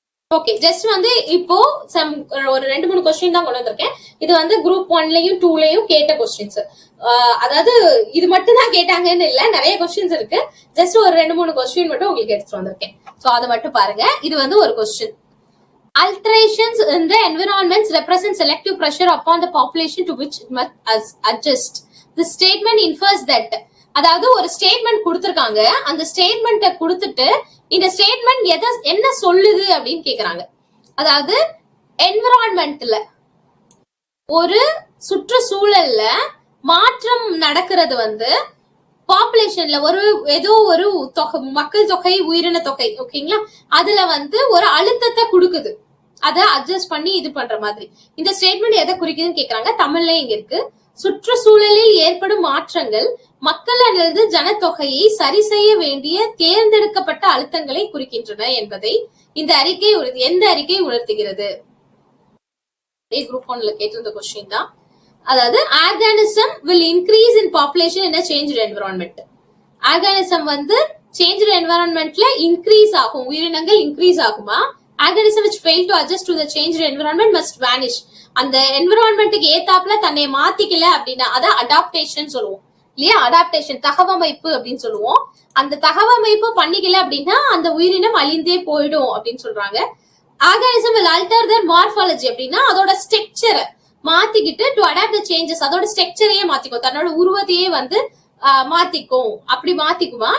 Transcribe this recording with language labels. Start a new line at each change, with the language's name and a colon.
Tamil: Okay, just வந்து இப்போ ஒரு 2-3 கொஸ்டின் தான் கொண்டு வந்திருக்கேன். இது வந்து குரூப் 1லயும் 2லயும் கேட்ட கொஸ்டின்ஸ். அதாவது இது மட்டும் தான் கேட்டாங்கன்னு இல்ல, நிறைய கொஸ்டின்ஸ் இருக்கு. ஜஸ்ட் ஒரு 2-3 கொஸ்டின் மட்டும் உங்களுக்கு எடுத்துட்டு வந்திருக்கேன். சோ அதை மட்டும் பாருங்க. இது வந்து ஒரு question.
English: Alterations in the environments represent selective pressure upon the population to which it must adjust. The statement infers that,
Tamil: அதாவது ஒரு ஸ்டேட்மெண்ட் கொடுத்திருக்காங்க, அந்த ஸ்டேட்மெண்ட்டை கொடுத்துட்டு இந்த ஸ்டேட்மெண்ட் என்ன சொல்லுது அப்படின்னு கேக்குறாங்க. அதாவது என்விரான்மெண்ட்ல ஒரு சுற்றுச்சூழல்ல மாற்றம் நடக்கிறது வந்து பாப்புலேஷன்ல ஒரு ஏதோ ஒரு தொகை, மக்கள் தொகை, உயிரின தொகை, ஓகேங்களா, அதுல வந்து ஒரு அழுத்தத்தை கொடுக்குது, அதை அட்ஜஸ்ட் பண்ணி இது பண்ற மாதிரி. இந்த ஸ்டேட்மெண்ட் எதை குறிக்குதுன்னு கேக்குறாங்க. தமிழ்ல இங்க இருக்கு. சுற்றுச்சூழலில் ஏற்படும் மாற்றங்கள் மக்கள் அல்லது ஜனத்தொகையை சரி செய்ய வேண்டிய தேர்ந்தெடுக்கப்பட்ட அழுத்தங்களை குறிக்கின்றன என்பதை இந்த அறிக்கை எந்த அறிக்கை உணர்த்துகிறது? குரூப் 1ல கேட்டிருந்த கொஸ்டின் தான். அதாவது
English: Organism will increase in population in a changed environment.
Tamil: Organism வந்து
English: changed environment
Tamil: ல increase ஆகும், உயிரினங்கள் increase ஆகுமா?
English: Organism which fail to adjust to the changed environment must vanish.
Tamil: அந்த என்விரான்மெண்ட்டுக்கு ஏத்தாப்புல தன்னை மாத்திக்கல அப்படின்னா அதான் அடாப்டேஷன் சொல்லுவோம் இல்லையா? அடாப்டேஷன் தகவமைப்பு அப்படின்னு சொல்லுவோம். அந்த தகவமைப்பு பண்ணிக்கல அப்படின்னா அந்த உயிரினம் அழிந்தே போயிடும் அப்படின்னு சொல்றாங்க. Organism
English: will alter their morphology
Tamil: அப்படின்னா அதோட ஸ்ட்ரக்சரை மாத்திக்கிட்டு
English: to adapt the changes,
Tamil: அதோட ஸ்ட்ரக்சரையே மாத்திக்கும், தன்னோட உருவத்தையே வந்து மாத்திக்கும். அப்படி மாத்திக்குமா?